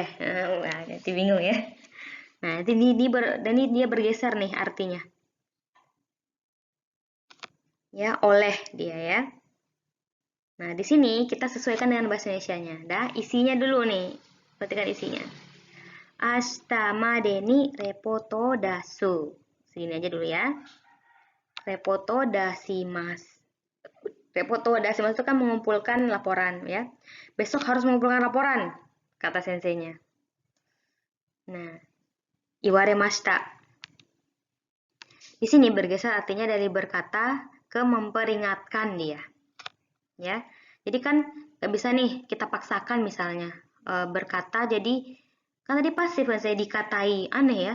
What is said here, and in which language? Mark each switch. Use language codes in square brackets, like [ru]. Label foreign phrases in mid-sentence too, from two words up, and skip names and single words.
[id] Nah, jadi bingung ya. Nah, ini dia bergeser nih artinya. Ya, oleh dia ya. Nah, di sini kita sesuaikan dengan bahasa Indonesianya. Dah, isinya dulu nih. Perhatikan isinya. [ja] 明日までにレポート出す. [id] Segini aja dulu ya. [ja] レポート出します. レポート出します [id] itu kan mengumpulkan laporan ya. Besok harus mengumpulkan laporan, kata senseinya. [ja] Nah, 言われました. [id] Di sini bergeser artinya dari berkata ke memperingatkan dia. Ya, jadi kan nggak bisa nih kita paksakan misalnya berkata jadi kan tadi pasif kan saya dikatai, aneh ya.